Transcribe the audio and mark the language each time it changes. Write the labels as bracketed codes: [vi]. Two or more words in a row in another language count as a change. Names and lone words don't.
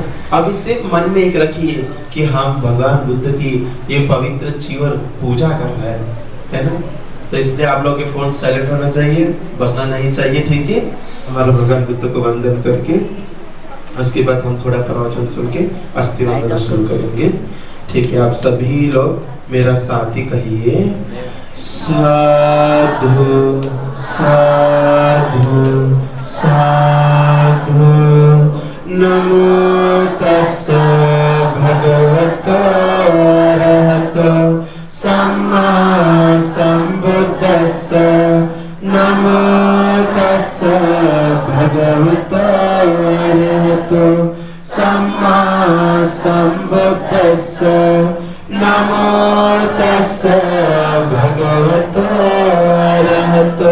[hi] अब इससे मन में एक रखिए कि हम भगवान बुद्ध की ये पवित्र चीवर पूजा कर रहे हैं, है ना। तो इसलिए आप लोग के [en] phone silent [hi] होना चाहिए, बसना नहीं चाहिए, ठीक है। हमारे भगवान बुद्ध को वंदन करके उसके बाद हम थोड़ा प्रवचन सुन के अस्थि वंदन शुरू करेंगे, ठीक है। आप सभी लोग मेरा साथ ही कहिए, [pi] साधु साधु साधु नमो तस्से भगवतो अरहतो सम्मा संबुद्दस्से नमो तस्से भगवतो अरहतो सम्मा संबुद्दस्से नमो तस्से भगवतो अरहतो